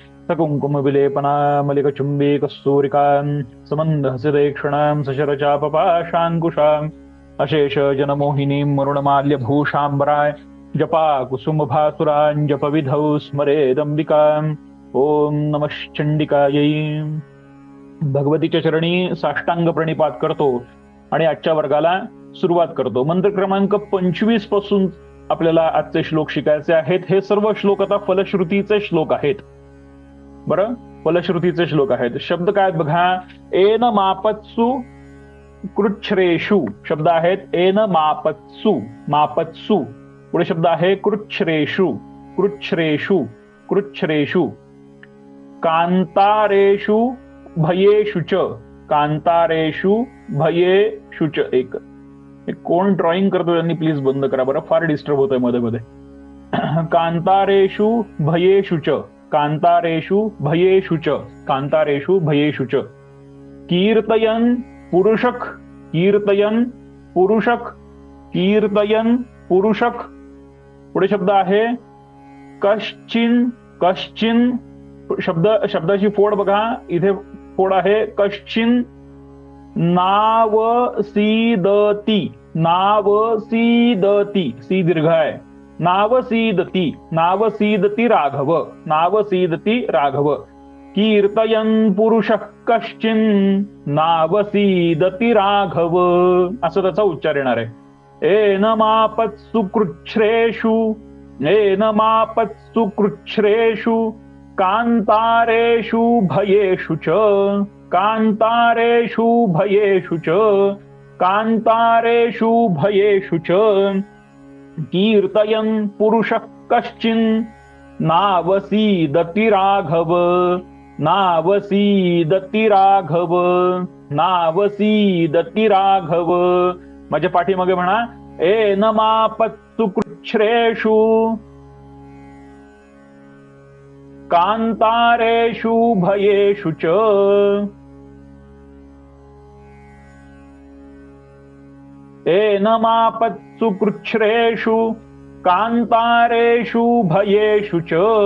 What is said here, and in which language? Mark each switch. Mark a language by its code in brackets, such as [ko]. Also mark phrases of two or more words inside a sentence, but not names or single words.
[sa] सकुङ्कुमविलेपनामलिकचुम्बीकस्तूरिकाम् समन्दहसितेक्षणाम् सशरचापपाशाङ्कुशाम् अशेषजनमोहिनीम् मरुणमाल्यभूषाम्बराय जपाकुसुमभासुरान् जपविधौ स्मरेदम्बिकाम् ओम नमः चंडिकायै. [mr] भगवतीच्या चरणी साष्टांग प्रणिपात करतो आणि आजच्या वर्गाला सुरुवात करतो. मंत्र क्रमांक 25 पासून आपल्याला आजचे श्लोक शिकायचे आहेत. हे सर्व श्लोक आता फलश्रुतीचे श्लोक आहेत. बरं, फलश्रुतीचे श्लोक आहेत. शब्द काय आहेत बघा. [sa] एन मापत्सु कृच्छ्रेषु [mr] शब्द आहेत. [sa] एन मापत्सु, मापत्सु. [mr] पुढे शब्द आहे [sa] कृच्छ्रेषु, कृच्छ्रेषु, कृच्छ्रेषु. कांतारेषु भयेषु च, कांतारेषु भयेषु च. [mr] एक कोण ड्रॉइंग करतो त्यांनी प्लीज बंद करा बरं, फार डिस्टर्ब होतंय मध्ये मध्ये. [sa] कांतारेषु भयेषु च, कांतारेषु भयेषु च, कांतारेषु भयेषु च. कीर्तयन् पुरुषक, कीर्तयन् पुरुषक, कीर्तयन् पुरुषक. [mr] पुढे शब्द आहे [sa] कश्चिन, कश्चिन. [mr] शब्दाची फोड बघा, इथे फोड आहे. [sa] कश्चिन नावसीदती, नावसीदती. [mr] सी दीर्घ आहे. [sa] नावसीदती, नावसीदती राघव, नावसीदती राघव. कीर्तयन् पुरुषः कश्चिन नावसीदती राघव, [mr] असं त्याचा उच्चार येणार आहे. [sa] एन मापत्सु कृच्छ्रेषु, एन मापत्सु कृच्छ्रेषु. कांतारेषु भयेषु च, कांतारेषु भयेषु च, कांतारेषु भयेषु च. कीर्तयन् पुरुषः कश्चिन नावसीदति राघव, नावसीदति राघव, नावसीदति राघव. [mr] माझ्या पाठीमागे म्हणा. [sa] एन मापत्सु कृच्छ्रेषु कांतारेषु भयेषु च. एन मापत्सु कृच्छ्रेषु कांतारेषु भयेषु च.